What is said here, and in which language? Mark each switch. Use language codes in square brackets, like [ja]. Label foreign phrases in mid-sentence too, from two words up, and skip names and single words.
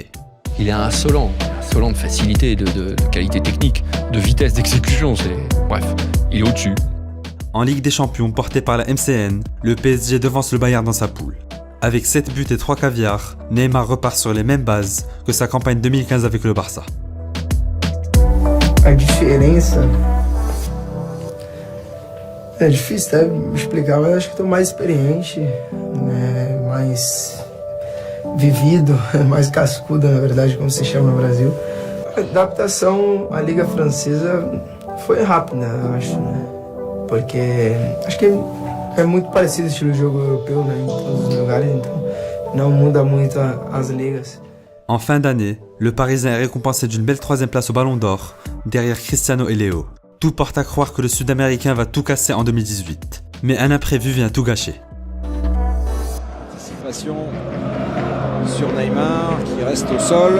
[fr] Il est insolent de facilité, de qualité technique, de vitesse d'exécution, bref, il est au-dessus. En Ligue des Champions, porté par la MCN, le PSG devance le Bayern dans sa poule. Avec 7 buts et 3 caviars, Neymar repart sur les mêmes bases que sa campagne 2015 avec le Barça. [pt] A diferença é difícil até explicar, mas eu acho que estou mais experiente, né, mais vivido, mais cascudo, na verdade, como se chama no Brasil. A adaptação à Liga Francesa foi rápida, eu acho, né? Porque acho que é muito parecido o estilo de jogo europeu, né, em todos os lugares, então não muda muito as ligas. [fr] En fin d'année, le Parisien est récompensé d'une belle 3e place au Ballon d'Or, derrière Cristiano et Léo. Tout porte à croire que le Sud-Américain va tout casser en 2018. Mais un imprévu vient tout gâcher. Anticipation sur Neymar qui reste au sol.